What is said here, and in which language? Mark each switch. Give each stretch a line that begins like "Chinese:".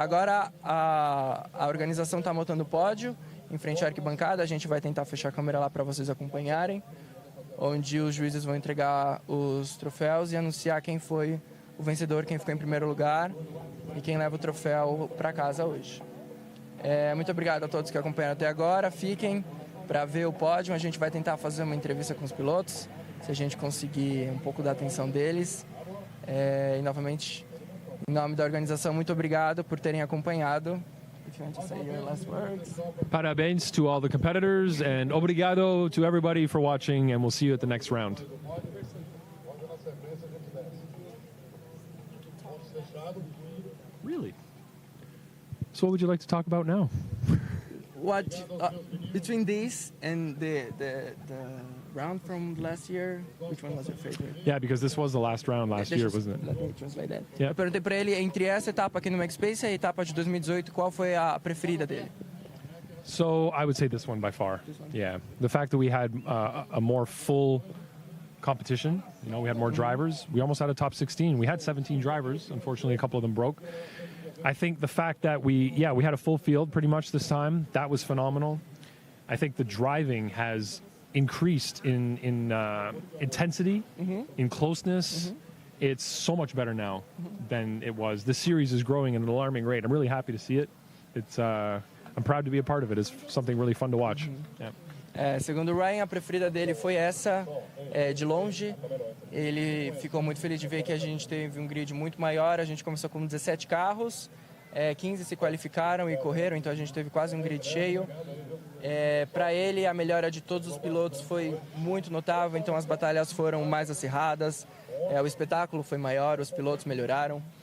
Portuguese: Agora a organização está montando o pódio em frente à arquibancada. A gente vai tentar fechar a câmera lá para vocês acompanharem, onde os juízes vão entregar os troféus e anunciar quem foi o vencedor, quem ficou em primeiro lugar e quem leva o troféu para casa hoje. Muito obrigado a todos que acompanharam até agora. Fiquem para ver o pódio. A gente vai tentar fazer uma entrevista com os pilotos, se a gente conseguir um pouco da atenção deles. E novamente, em nome da organização, muito obrigado por terem acompanhado.
English: If you want to say your last words.
Portuguese: Parabéns
English: to all the competitors and
Portuguese: obrigado
English: to everybody for watching, and we'll see you at the next round. Really? So what would you like to talk about now? What between this and the round from last year, which one was your favorite? Yeah, because this was the last round last year, wasn't it? Let me translate that. Yeah.
Portuguese: Eu perguntei para ele, entre essa etapa aqui no MaxSpace e a etapa de 2018, qual foi a preferida dele?
English: So I would say this one by far. Yeah, the fact that we had a more full competition. You know, we had more drivers. We almost had a top 16. We had 17 drivers. Unfortunately, a couple of them broke. I think the fact that we had a full field pretty much this time, that was phenomenal. I think the driving has increased in intensity, in closeness. It's so much better now than it was. The series is growing at an alarming rate. I'm really happy to see it. It's I'm proud to be a part of it. It's something really fun to watch. Yeah.
Portuguese: Segundo o Ryan, a preferida dele foi essa, de longe. Ele ficou muito feliz de ver que a gente teve um grid muito maior. A gente começou com 17 carros, 15 se qualificaram e correram, então a gente teve quase um grid cheio. Para ele, a melhora de todos os pilotos foi muito notável, então as batalhas foram mais acirradas, o espetáculo foi maior, os pilotos melhoraram.